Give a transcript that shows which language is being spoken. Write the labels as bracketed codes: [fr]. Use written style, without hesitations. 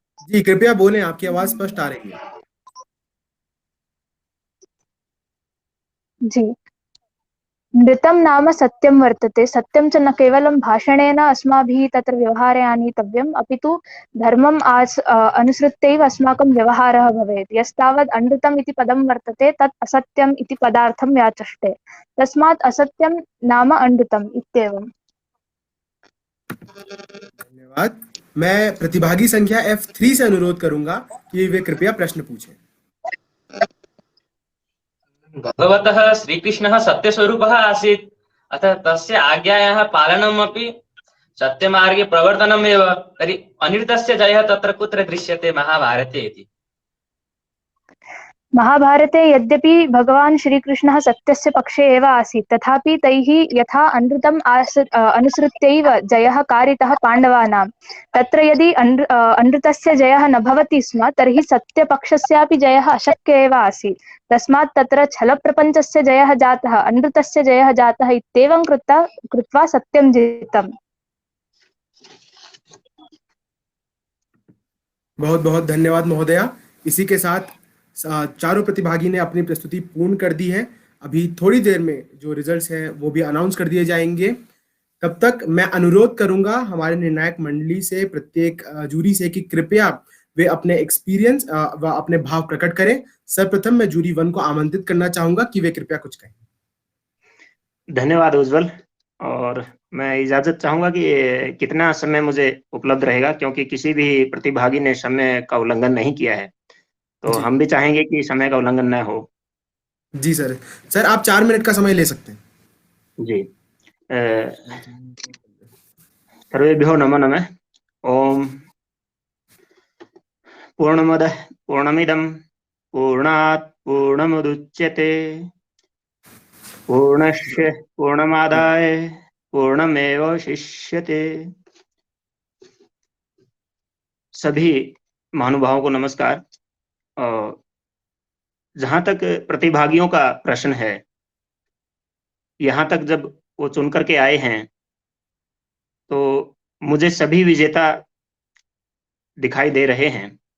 [hi] जी कृपया बोलें, आपकी आवाज स्पष्ट आ रही है। [sa] जी। नृतं नाम सत्यं वर्तते। सत्यं च न केवलं भाषणेन अस्माभिः तत्र व्यवहारे आनीतव्यम्, अपि तु धर्मम् अनुसृत्यैव अस्माकं व्यवहारः भवेत्। यस्तावत् अनृतम् इति पदं वर्तते तत् असत्यम् इति पदार्थं व्याचष्टे। तस्मात् असत्यं नाम अनृतम् इत्येवम्। धन्यवाद। मैं प्रतिभागी संख्या F3 से अनुरोध करूंगा कि वे कृपया प्रश्न पूछें। भगवतः श्रीकृष्णः सत्यस्वरूपः आसीत्, अतः तस्य आज्ञायाः पालनमपि सत्यमार्गे प्रवर्तनमेव। तर्हि अनृतस्य जयः तत्र कुत्र दृश्यते महाभारते इति? महाभारते यद्यपि भगवान् श्रीकृष्णः सत्यस्य पक्षे एव आसीत्, तथापि तैः यथा अनृतम् अनुसृत्यैव जयः कारितः पाण्डवानां, तत्र यदि अनृतस्य जयः न भवति स्म तर्हि सत्यपक्षस्यापि जयः अशक्य एव आसीत्। तस्मात् तत्र छलप्रपञ्चस्य जयः जातः, अनृतस्य जयः जातः इत्येवं कृत्वा सत्यं जितम्। [hi] बहुत बहुत धन्यवाद महोदया। इसी के साथ चारों प्रतिभागी ने अपनी प्रस्तुति पूर्ण कर दी है। अभी थोड़ी देर में जो रिजल्ट्स हैं वो भी अनाउंस कर दिए जाएंगे। तब तक मैं अनुरोध करूंगा हमारे निर्णायक मंडली से, प्रत्येक जूरी से, कि कृपया वे अपने एक्सपीरियंस व अपने भाव प्रकट करें। सर्वप्रथम मैं जूरी 1 को आमंत्रित करना चाहूंगा कि वे कृपया कुछ कहें। धन्यवाद उज्जवल। और मैं इजाजत चाहूंगा कि कितना समय मुझे उपलब्ध रहेगा, क्योंकि किसी भी प्रतिभागी ने समय का उल्लंघन नहीं किया है, तो जी हम भी चाहेंगे कि समय का उल्लंघन न हो। जी सर। सर आप 4 मिनट का समय ले सकते हैं। [sa] जी। सर्वेभ्यो नमो नमः। ओम पूर्णमदः पूर्णमिदं पूर्णात् पूर्णमुदच्यते पूर्णस्य पूर्णमादाय पूर्णमेवावशिष्यते। [hi] सभी महानुभावों को नमस्कार। जहां तक प्रतिभागियों का प्रश्न है, यहाँ तक जब वो चुन करके आए हैं तो मुझे सभी विजेता दिखाई दे रहे हैं।